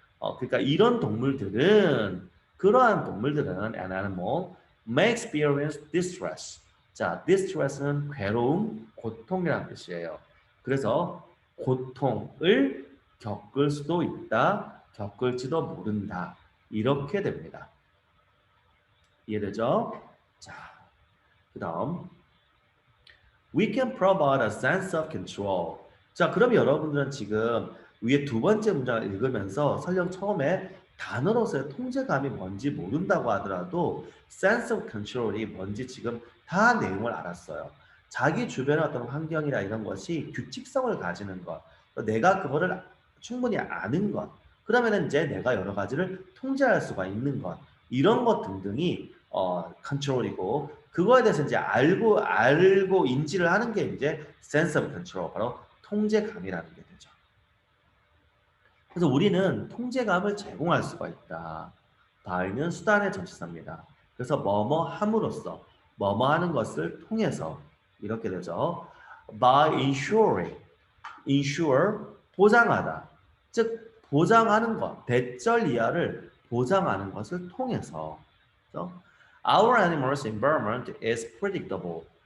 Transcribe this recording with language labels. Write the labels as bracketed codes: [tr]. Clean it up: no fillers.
[ko] 그러니까 이런 동물들은 그러한 동물들은 an animal may experience distress. 자, distress는 괴로움, 고통이라는 뜻이에요. 그래서 고통을 겪을 수도 있다, 겪을지도 모른다. 이렇게 됩니다. 이해되죠? [en] 자, 그 다음 We can provide a sense of control. [ko] 자, 그럼 여러분들은 지금 위에 두 번째 문장을 읽으면서 설령 처음에 단어로서의 통제감이 뭔지 모른다고 하더라도 sense of control 이 뭔지 지금 다 내용을 알았어요. 자기 주변의 어떤 환경이나 이런 것이 규칙성을 가지는 것, 내가 그거를 충분히 아는 것, 그러면 이제 내가 여러 가지를 통제할 수가 있는 것, 이런 것 등등이 컨트롤이고 그거에 대해서 이제 알고 인지를 하는 게 이제 sense of control, 바로 통제감이라는 게 되죠. 그래서 우리는 통제감을 제공할 수가 있다. by는 수단의 전치사입니다. 그래서 뭐뭐 함으로써, 뭐뭐 하는 것을 통해서 이렇게 되죠. by ensuring, ensure, 보장하다. 즉 보장하는 것, 대절 이하를 보장하는 것을 통해서. [en] 그래서 Our animals environment is predictable.